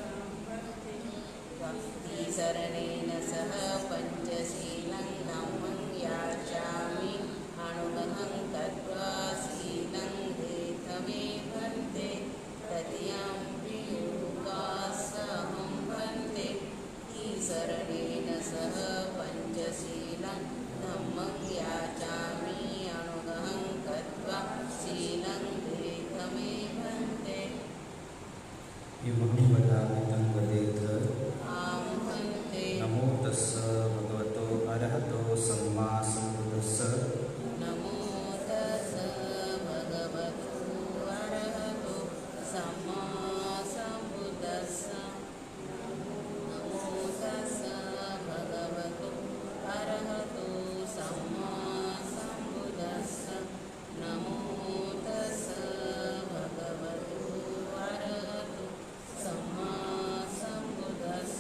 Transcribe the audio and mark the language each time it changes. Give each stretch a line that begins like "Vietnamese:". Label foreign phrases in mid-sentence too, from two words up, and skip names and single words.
Pali: तीसरणेन सह पञ्चशीलं धम्मं याचामि अनुगहं कृत्वा शीलं वेदमे भन्ते तृतीयम्पि उपासहं भन्ते तीसरणेन सह पञ्चशीलं धम्मं याचामि अनुगहं कृत्वा शीलं वेदमे भन्ते इमं वदामि तं वदेत् आं भन्ते नमो तस्स भगवतो अरहतो सम्मा सम्बुद्धस्स नमो तस्स भगवतो अरहतो सम्मा सम्बुद्धस्स नमो तस्स भगवतो अरहतो सम्मा सम्बुद्धस्स नमो तस्स भगवतो अरहतो सम्मा सम्बुद्धस्स